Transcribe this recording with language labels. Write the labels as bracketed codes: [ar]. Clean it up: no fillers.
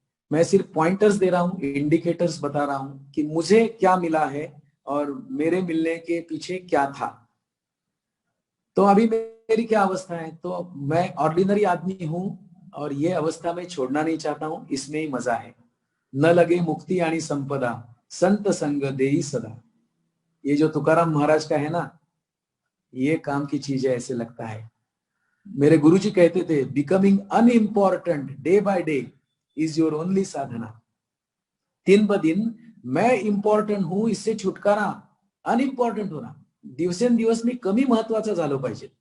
[hi] मैं सिर्फ पॉइंटर्स दे रहा हूं, इंडिकेटर्स बता रहा हूं कि मुझे क्या मिला है और मेरे मिलने के पीछे क्या था। तो अभी मेरी क्या अवस्था है? तो मैं ऑर्डिनरी आदमी हूं और ये अवस्था में छोड़ना नहीं चाहता हूं, इसमें ही मजा है। [mr] न लगे मुक्ति आणि संपदा, संत संग देई सदा। [hi] ये जो तुकाराम महाराज का है ना, ये काम की चीज है, ऐसे लगता है। मेरे गुरुजी कहते थे, [en] Becoming unimportant day by day is your only साधना। [hi] दिन ब दिन मैं इंपॉर्टंट हूं, इससे छुटकारा, अनइम्पॉर्टंट होना, [mr] दिवसेंदिवस मी कमी महत्वाचा झालो पाहिजे।